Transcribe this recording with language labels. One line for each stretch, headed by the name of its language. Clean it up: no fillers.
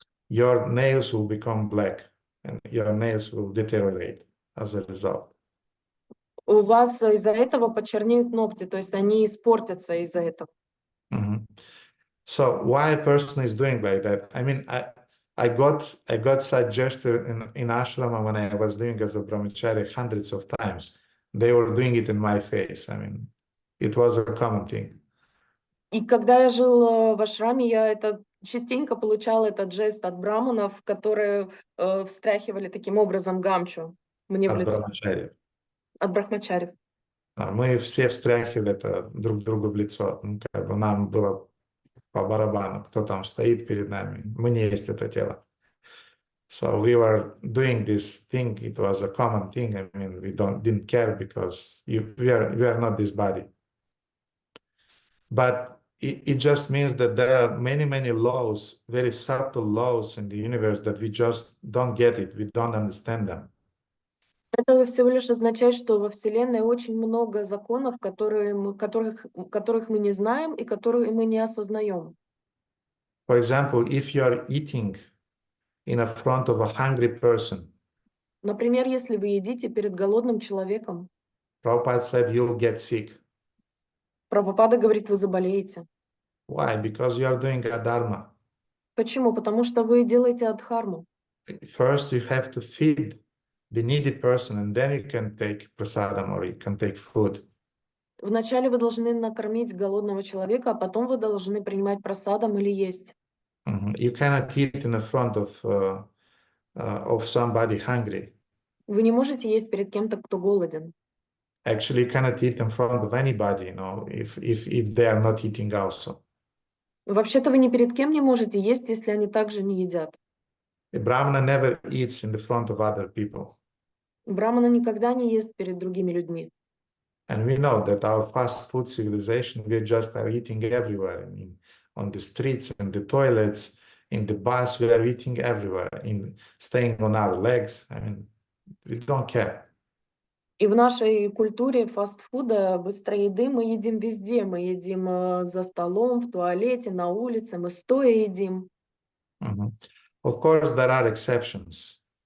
English: Your nails will become black, and your nails will deteriorate as a result.
Russian: У вас из-за этого почернеют ногти, то есть они испортятся из-за этого.
English: So why a person is doing like that? I mean, I got suggested in ashrama when I was living as a brahmachari hundreds of times. They were doing it in my face. I mean, it was a common thing.
Russian: И когда я жил в ашраме, я частенько получала этот жест от браманов, которые встряхивали таким образом гамчу мне в лицо. От брахмачарев. Мы все встряхивали это друг другу в лицо. Ну, как бы нам было по барабану, кто там стоит перед нами. Мы не есть это тело.
English: So we were doing this thing. It was a common thing. I mean, we didn't care because we are not this body. But it just means that there are many, many laws, very subtle laws in the universe that we just don't get it. We don't understand them.
Russian: Это всего лишь означает, что во Вселенной очень много законов, которых мы не знаем и которые мы не осознаем.
English: For example, if you are eating in front of a hungry person,
Russian: например, если вы едите перед голодным человеком,
English: Prabhupada said you'll get sick.
Russian: Прабхупада говорит, вы заболеете.
English: Why? Because you are doing adharma.
Russian: Почему? Потому что вы делаете адхарму.
English: First, you have to feed the needy person, and then you can take prasadam or you can take food.
Russian: Вначале вы должны накормить голодного человека, а потом вы должны принимать прасадам или есть.
English: You cannot eat in front of somebody hungry.
Russian: Вы не можете есть перед кем-то, кто голоден.
English: Actually, you cannot eat in front of anybody, you know, if they are not eating also.
Russian: Вообще-то вы ни перед кем не можете есть, если они также не едят.
English: The Brahmana never eats in the front of other people.
Russian: Брамана никогда не ест перед другими людьми.
English: And we know that our fast food civilization, we just are eating everywhere. I mean, on the streets, in the toilets, in the bus, we are eating everywhere, staying on our legs. I mean, we don't care.
Russian: И в нашей культуре фастфуда, быстрой еды мы едим везде. Мы едим за столом, в туалете, на улице, мы стоя едим.
English: Of course, there are exceptions.